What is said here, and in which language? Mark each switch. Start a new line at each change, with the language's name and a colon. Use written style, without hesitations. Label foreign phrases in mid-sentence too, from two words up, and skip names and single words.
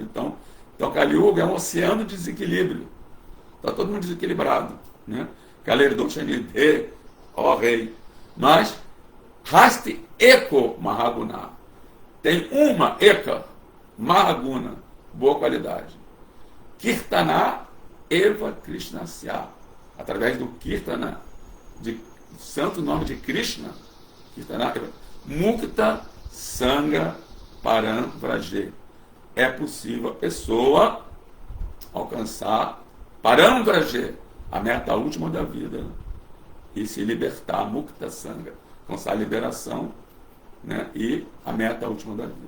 Portuguese: Então Kali Yuga é um oceano de desequilíbrio, está todo mundo desequilibrado, né?
Sanskrit: Kaler dosha nide,
Portuguese: ó rei, mas
Sanskrit: Hasti Eko Mahaguna,
Portuguese: tem uma
Sanskrit: Eka Mahaguna,
Portuguese: boa qualidade,
Sanskrit: Kirtana Eva Krishnasya,
Portuguese: através do Kirtana, de santo nome de Krishna,
Sanskrit: Kirtana Eva, Mukta Sanga Param Vraje,
Portuguese: é possível a pessoa alcançar
Sanskrit: Param Vraje,
Portuguese: a meta última da vida, e se libertar,
Sanskrit: Mukta Sanga,
Portuguese: alcançar a liberação, né, e a meta última da vida.